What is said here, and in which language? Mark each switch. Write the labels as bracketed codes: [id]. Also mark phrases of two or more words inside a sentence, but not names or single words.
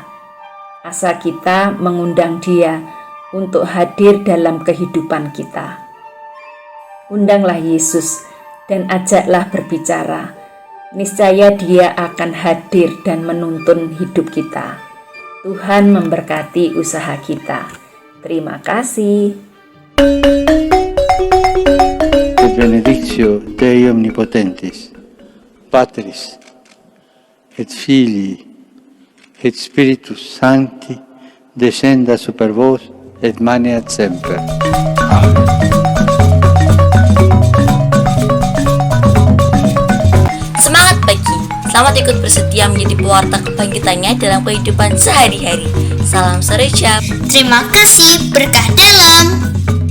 [id] Asal kita mengundang Dia untuk hadir dalam kehidupan kita. Undanglah Yesus dan ajaklah berbicara. Niscaya Dia akan hadir dan menuntun hidup kita. Tuhan memberkati usaha kita. Terima kasih. [la] Benedictio Dei Omnipotentis, Patris, et Filii, et Spiritus Sancti, descenda super vos, et maneat semper. [id] Amen. Semangat pagi, selamat ikut bersedia menjadi pewarta kebangkitannya dalam kehidupan sehari-hari. Salam sore jam. Terima kasih, berkah dalam.